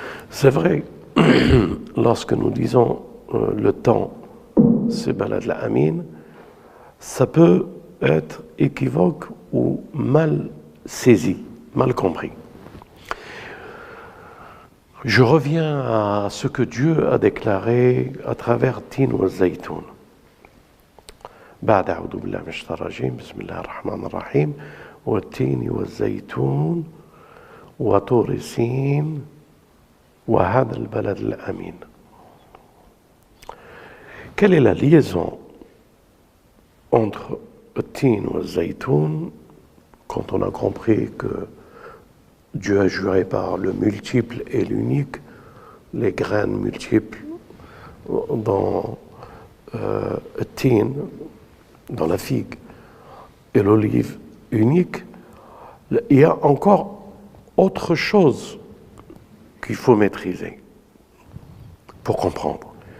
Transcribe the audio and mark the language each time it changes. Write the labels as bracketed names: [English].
[French] C'est vrai, lorsque nous disons le temps, c'est Balad al-Amin, ça peut être équivoque ou mal saisi, mal compris. Je reviens à ce que Dieu a déclaré à travers Tin wa Zaytoun. [Arabic] بعد أعوذ بالله من الشيطان الرجيم بسم الله الرحمن الرحيم والتين والزيتون وطور سين وهذا البلد الأمين. [French] Quelle est la liaison entre le tin et le zaytoun quand on a compris que Dieu a juré par le multiple et l'unique, les graines multiples dans le tin, dans la figue, et l'olive unique, il y a encore autre chose qu'il faut maîtriser pour comprendre.